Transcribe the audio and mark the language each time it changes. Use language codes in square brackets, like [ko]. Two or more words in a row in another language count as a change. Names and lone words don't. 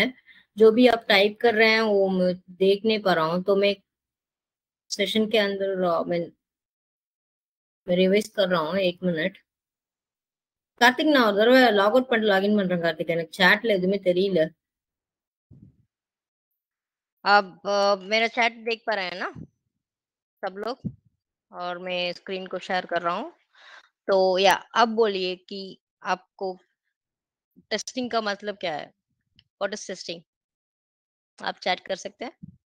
[hi] जो भी आप टाइप कर रहे हैं वो मैं देख नहीं पा रहा हूँ, तो मैं सेशन के अंदर मैं रिवाइज कर रहा हूँ, 1 मिनट। [ta] கார்த்திக் நான் ஒரு தடவை [en] log out [ta] பண்ணிட்டு லாகின் பண்றேன் கார்த்திக், எனக்கு chatல எதுவுமே தெரியல। [hi] अब मेरा चैट देख पा रहे हैं ना सब लोग, और मैं स्क्रीन को शेयर कर रहा हूँ। तो या अब बोलिए कि आपको टेस्टिंग का मतलब क्या है? [en] what is testing? [hi] आप चैट कर सकते हैं।